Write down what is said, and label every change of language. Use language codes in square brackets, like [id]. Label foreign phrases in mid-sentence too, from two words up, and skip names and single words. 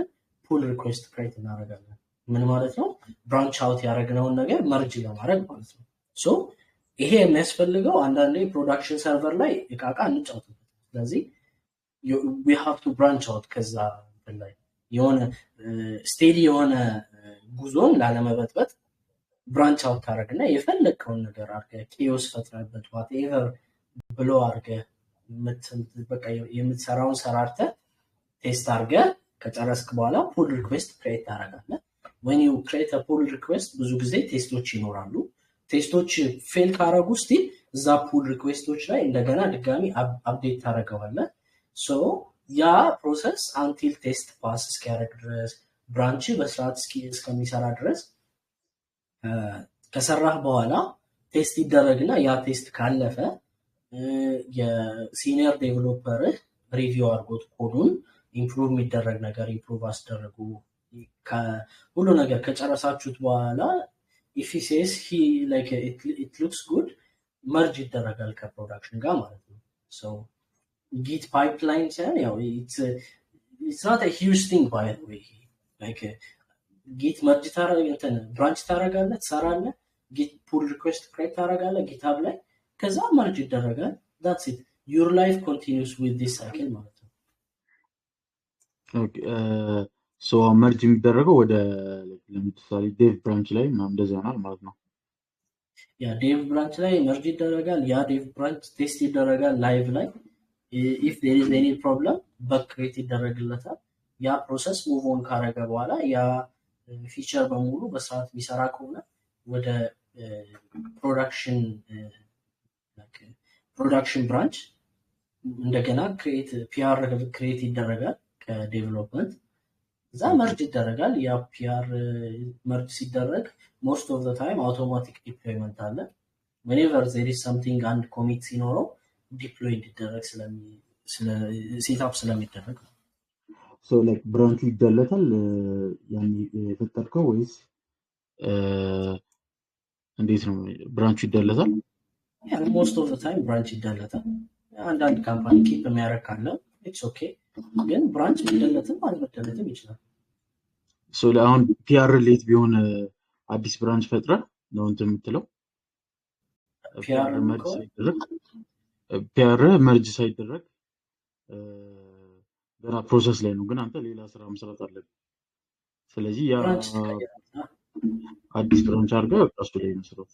[en] pull request create [am] እናደርጋለን። ምን ማለት ነው? [en] branch out [am] ያደረግነውን ነገር መርጅ ለማድረግ ማለት ነው። ሶ ይሄ የሚያስፈልገው አንዳንዴ ፕሮዳክሽን ሰርቨር ላይ እቃቃ እንጫወትበት። ስለዚህ [en] we have to branch out [am] ከዛ ላይ የሆነ ስቴዲ የሆነ ጉዞን ላለመበጥበጥ [en] branch out [am] ታደርግና የፈለግከውን ነገር አድርገህ ኪዮስ ፈጥረህበት ዋትኤቨር ብሎ አድርገህ በቃ የምትሰራውን ሰራርተህ ቴስት አድርገህ ከጨረስክ በኋላ [en] pull request create [am] ታደርጋለህ። [en] when you create a pull request [am] ብዙ ጊዜ ቴስቶች ይኖራሉ። ቴስቶች ፌል ካረጉ ስቲል እዛ ፑል ሪኩዌስቶች ላይ እንደገና ድጋሚ አፕዴት ታደርገዋለህ። ሶ ያ ፕሮሰስ [en] until test pass [am] እስኪያደርግ ድረስ ብራንች በስርዓት እስከሚሰራ ድረስ ከሰራህ በኋላ ቴስት ይደረግና ያ ቴስት ካለፈ የሲኒየር ዴቨሎፐርህ ሪቪው አድርጎት ኮዱን ኢምፕሩቭ የሚደረግ ነገር ኢምፕሩቭ አስደረጉ ሁሉ ነገር ከጨረሳችሁት በኋላ [en] if he says he like it looks good [am] መርጅ ይደረጋል ከፕሮዳክሽን ጋር ማለት ነው። [en] so git pipeline [am] ሳይሆን ያው [en] it's not a huge thing by the way like git [am] መርጅ እንትን ብራንች ታረጋለህ ትሰራለህ [en] git pull request create [am] ታረጋለህ GitHub ላይ ከዛ መርጅ ይደረጋል [en] that's it your life continues with this cycle [am] ማለት ነው። ኦኬ ሶ መርጅ የሚደረገው ወደ ለምሳሌ [en] dev branch [am] ላይ ምናምን እንደዛ ይሆናል ማለት ነው። ያ [en] dev branch [am] ላይ መርጅ ይደረጋል ያ [en] dev branch [am] ቴስት ይደረጋል ላይቭ ላይ [en] if there is any problem bug create [am] ይደረግለታል ያ ፕሮሰስ [en] move on [am] ካረገ በኋላ ያ ፊቸር በሙሉ በስርዓት የሚሰራ ከሆነ ወደ [en] production branch [am] እንደገና ፒአር ክሬት ይደረጋል ከዴቨሎፕመንት እዛ መርጅ ይደረጋል ያ ፒአር መርጅ ሲደረግ [en] most of the time automatic deployment [am] አለ [en] whenever there is something and commit [am] ሲኖረው ዲፕሎይ እንዲደረግ ሴትአፕ ስለሚደረግ ሶ ላይክ ብራንቹ ይደለታል ያን የፈጠርከው ወይስ እንዴት ነው ብራንቹ ይደለታል? [en] Yeah, most of the time [am] ብራንች ይደለታል አንዳንድ ካምፓኒ ኪፕ የሚያደርግ ካለ [en] it's okay [am] ግን ብራንች ይደለትም አልመደለትም ይችላል። ሶ አሁን ፒአር ሌት ቢሆን አዲስ ብራንች ፈጥረ ነው እንትን የምትለው ፒአር መርጅ ሳይደረግ ገና ፕሮሰስ ላይ ነው ግን አንተ ሌላ ስራ መስራት አለብህ። ስለዚህ ያ አዲስ ብራንች አድርገህ እሱ ላይ መስራት